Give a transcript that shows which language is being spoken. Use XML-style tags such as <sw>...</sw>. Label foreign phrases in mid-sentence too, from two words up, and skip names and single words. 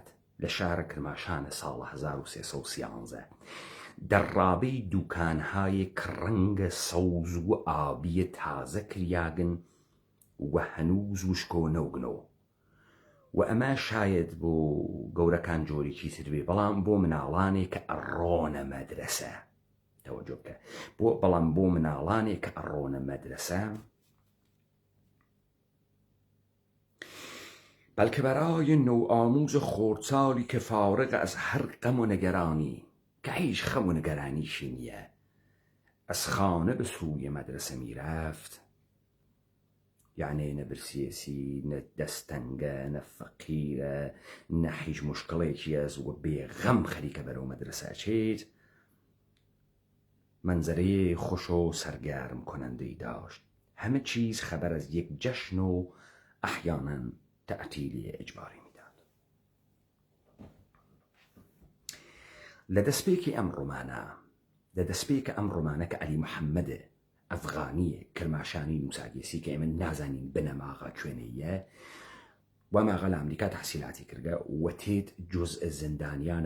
<sdh>لە شارە کرماشانە ساڵە 1313 دەڕابەی دوکانهای کڕەنگە سەوز و ئابیە تازە کریاگن و هەنووز وشکۆ نەوگنەوە، و ئەمە شاید بۆ گەورەکان جۆرێکی تر بێ، بەڵام بۆ مناڵانێک کە ئەڕۆنە مەدرسە تەوەجۆ بکە، بەڵام بۆ مناڵانێک کە ئەڕۆنە مەدرسە، بەڵکە</sdh> <fa>بەرای نوآموز خردسالی</fa> <sdh>کە</sdh> <fa>فارغ از هەر غەم و نەگەرانی</fa> <sdh>کە هیچ خەم و نەگەرانیشی نییە</sdh> <fa>ئەس خانە بە سووی مەدرسە میرەفت،</fa> <sdh>یعنی نە برسێسی، نە دەستەنگە، نە فەقیرە، نە هیچ مشکڵێکی هەز و بێغەم خەریکە بەرەو مەدرسە ئەچێت،</sdh> <fa>منزەرەیە خوش و سەرگەرم کنندەی داشت. همه چیز خبر از یک جشن و احیانا تعطیلی اجباری میداد.</fa> <sdh>لدەستپێکی ئەم ڕۆمانە کە عەلی محەممەد ئەفغانیە کرماشانی نووساگێسی کە ئێمە نازانین بنەماغا کوێنەیە، و ماغا لە ئەمریکا تەحسیلاتی کردگە و تێت جزء زندانیانە</sdh>